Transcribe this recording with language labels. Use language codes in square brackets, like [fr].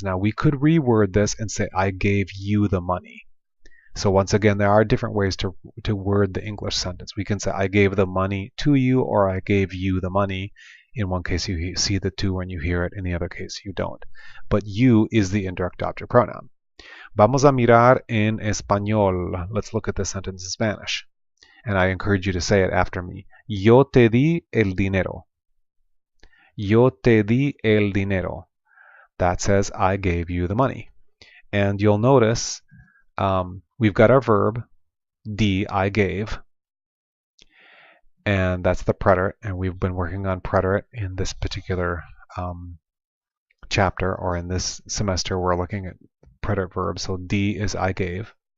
[en] Now we could reword this and say, I gave you the money. So once again, there are different ways to word the English sentence. We can say, I gave the money to you, or I gave you the money. In one case, you see the to when you hear it. In the other case, you don't. But you is the indirect object pronoun. [es] Vamos a mirar en español. [en] Let's look at this sentence in Spanish. And I encourage you to say it after me. [es] Yo te di el dinero. Yo te di el dinero. [en] That says, I gave you the money. And you'll notice we've got our verb, di, I gave, and that's the preterite, and we've been working on preterite in this particular chapter, or in this semester we're looking at preterite verbs, so di is I gave.